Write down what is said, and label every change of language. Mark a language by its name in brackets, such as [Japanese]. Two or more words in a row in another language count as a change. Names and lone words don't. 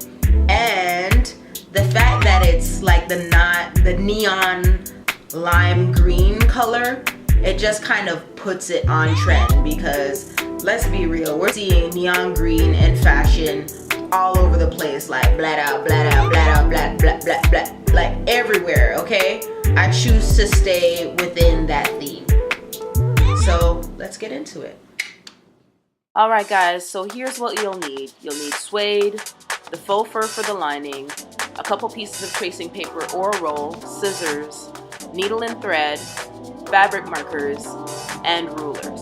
[English] And the fact that it's like the neon lime green color, it just kind of puts it on trend, because let's be real, we're seeing neon green in fashion all over the place, like blat out, blat out, blat out, blat, blat, blat, blat, like everywhere, okay? I choose to stay within that theme. So let's get into it. Alright guys, so here's what you'll need. You'll need suede, the faux fur for the lining, a couple pieces of tracing paper or a roll, scissors, needle and thread, fabric markers, and rulers.